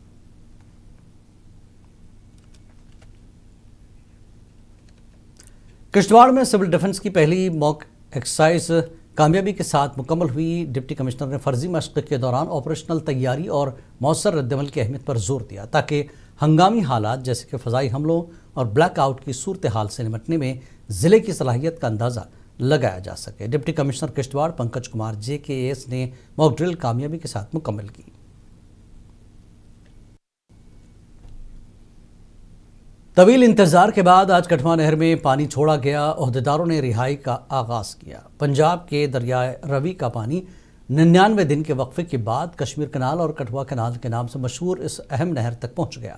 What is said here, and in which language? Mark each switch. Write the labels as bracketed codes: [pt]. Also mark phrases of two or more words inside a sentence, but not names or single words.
[ur] کشتواڑ میں سول ڈیفنس کی پہلی [en] mock exercise [ur] کامیابی کے ساتھ مکمل ہوئی. ڈپٹی کمشنر نے فرضی مشق کے دوران آپریشنل تیاری اور مؤثر رد عمل کی اہمیت پر زور دیا تاکہ ہنگامی حالات جیسے کہ فضائی حملوں اور بلیک آؤٹ کی صورتحال سے نمٹنے میں ضلع کی صلاحیت کا اندازہ لگایا جا سکے. ڈپٹی کمشنر کشتواڑ پنکج کمار JKS نے [en] mock drill [ur] کامیابی کے ساتھ مکمل کی. طویل انتظار کے بعد آج کٹھوعہ نہر میں پانی چھوڑا گیا. عہدیداروں نے رہائی کا آغاز کیا. پنجاب کے دریائے روی کا پانی 99 دن کے وقفے کے بعد کشمیر کنال اور کٹھوعہ کنال کے نام سے مشہور اس اہم نہر تک پہنچ گیا.